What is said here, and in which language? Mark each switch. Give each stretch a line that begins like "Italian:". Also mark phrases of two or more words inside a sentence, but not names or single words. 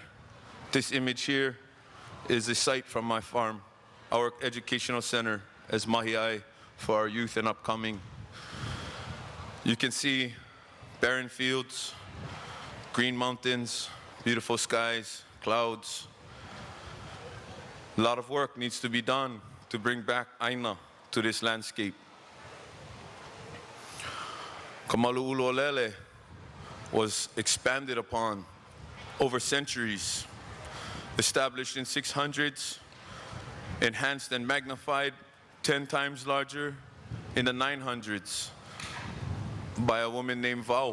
English: This image here is a site from my farm, our educational center as mahiai for our youth and upcoming. You can see barren fields, green mountains, beautiful skies, clouds. A lot of work needs to be done to bring back aina to this landscape. Malu ʻUlu Lele was expanded upon over centuries, established in 600s, enhanced and magnified 10 times larger in the 900s by a woman named Vau.